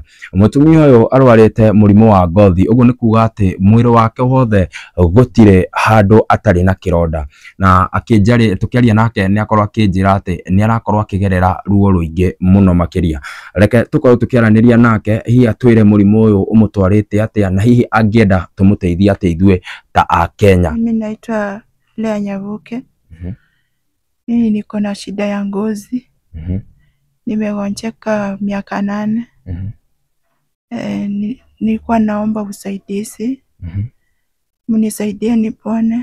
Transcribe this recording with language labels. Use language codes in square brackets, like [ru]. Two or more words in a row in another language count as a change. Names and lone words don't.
[ki] Mutumia uyu arwarite murimu wa ngothi, uguo ni kuga ati mwiri wake wothe gutire handu atari na kironda, na akinjari tukiaria nake ni akorwo akinjira ati ni arakorwo akigerera ruo ruingi muno makiria. Reke tukorwo tukiaraniria nake hihi atwire murimu uyu umutwarite atia, na hihi angienda tumuteithie atia ithue ta a Kenya. [sw] Mimi naitwa Lea Nyavuke. Mimi niko na shida ya ngozi. Nimegonjeka miaka 8. Nilikuwa naomba usaidizi. Mnisaidie nipone.